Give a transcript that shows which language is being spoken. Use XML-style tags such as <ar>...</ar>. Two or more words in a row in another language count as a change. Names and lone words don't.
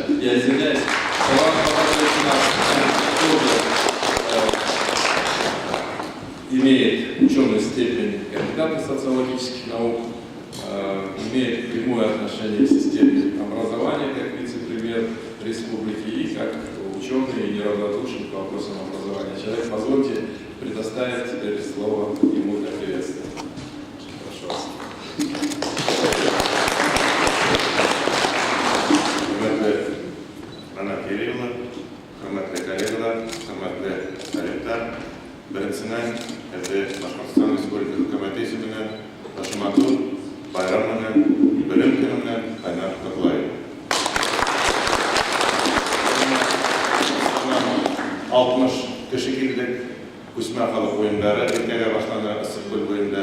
<ru>Я извиняюсь, Салават Давлатович у нас имеет ученую степень кандидата социологических наук, имеет прямое отношение к системе образования как вице-премьер республики и как ученый и неравнодушен к вопросам образования человек. Позвольте предоставить теперь слово ему для приветствия. Прошу вас.</ru> <ba>Анна Кирилловна, хөрмәтле коллегалар, хөрмәтле студентлар, беренчедән Башкортстан Республикасы Хөкүмәте исеменнән Ташмату байрам менән, белем көне менән кайнар котлайм. 60 кеше килдек, Күсмә халык уеннары иртәгә башлана Ысык-Күл буенда.</ba>